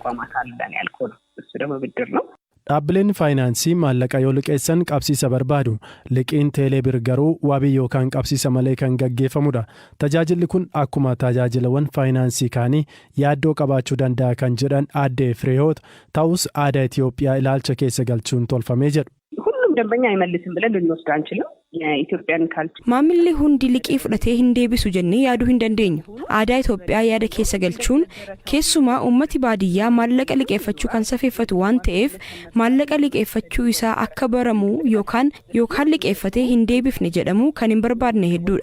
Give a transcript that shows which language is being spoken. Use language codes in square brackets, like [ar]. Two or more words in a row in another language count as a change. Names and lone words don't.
[om] Dhaabbileen faayinaansii maallaqa yoo liqeessan qabsiisa barbaadu. Liqiin teeleebir garuu wabii yookaan qabsiisa malee kan gaggeeffamudha. Tajaajilli kun akkuma tajaajilawwan faayinaansii kaanii yaaddoo qabaachuu danda'a kan jedhan aadde Fireewoot ta'us aadaa Itoophiyaa ilaalcha keessa galchuun tolfamee jedhu. [am] ሁሉም ደንበኛ አይመልስም ብለን ልንወስድ አንችልም። የኢትዮጵያን ካልቸር [om] Maamilli hundi liqii fudhatee hin deebisu jennee yaaduu hin dandeenyu. Aadaa Itoophiyaa yaada keessa galchuun keessumaa uummati baadiyyaa maallaqa liqeeffachuu kan safeeffatu waan ta'eef maallaqa liqeeffachuu isaa akka baramu yookaan liqeeffatee hin deebifne jedhamu kan hin barbaadne hedduudha.